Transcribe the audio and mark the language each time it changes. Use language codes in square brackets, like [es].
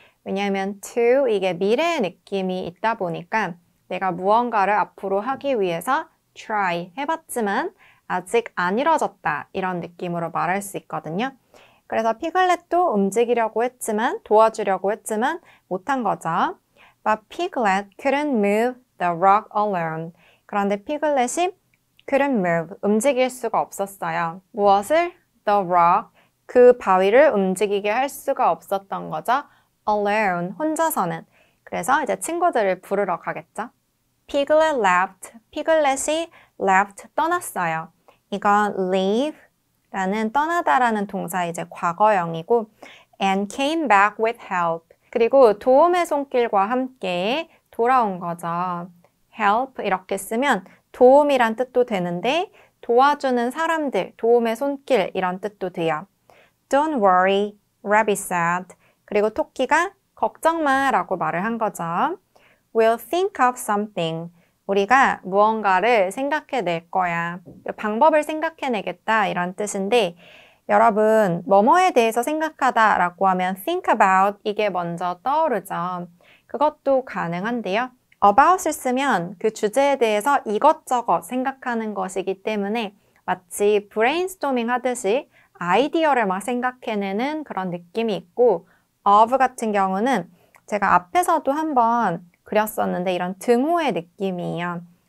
[ko] 왜냐하면 to, 이게 미래의 느낌이 있다 보니까 내가 무언가를 앞으로 하기 위해서 try 해봤지만 아직 안 이뤄졌다 이런 느낌으로 말할 수 있거든요. 그래서 피글렛도 움직이려고 했지만 도와주려고 했지만 못한 거죠. [en] But Piglet couldn't move the rock alone. [ko] 그런데 피글렛이 [en] couldn't move, [ko] 움직일 수가 없었어요. 무엇을? [en] The rock, [ko] 그 바위를 움직이게 할 수가 없었던 거죠. Alone, 혼자서는. 그래서 이제 친구들을 부르러 가겠죠. [en] Piglet left, [ko] 피글렛이 left, 떠났어요. 이건 leave 라는 떠나다라는 동사 이제 과거형이고 [en] and came back with help. [ko] 그리고 도움의 손길과 함께 돌아온 거죠. help 이렇게 쓰면 도움이란 뜻도 되는데 도와주는 사람들, 도움의 손길 이런 뜻도 돼요. [en] Don't worry, Rabbit said. [ko] 그리고 토끼가 걱정 마 라고 말을 한 거죠. [en] We'll think of something. [ko] 우리가 무언가를 생각해낼 거야. 방법을 생각해내겠다 이런 뜻인데 여러분 뭐뭐에 대해서 생각하다 라고 하면 [en] think about [ko] 이게 먼저 떠오르죠. 그것도 가능한데요. about을 쓰면 그 주제에 대해서 이것저것 생각하는 것이기 때문에 마치 브레인스토밍 하듯이 아이디어를 막 생각해내는 그런 느낌이 있고 of 같은 경우는 제가 앞에서도 한번 그렸었는데 이런 등호의 느낌이에요.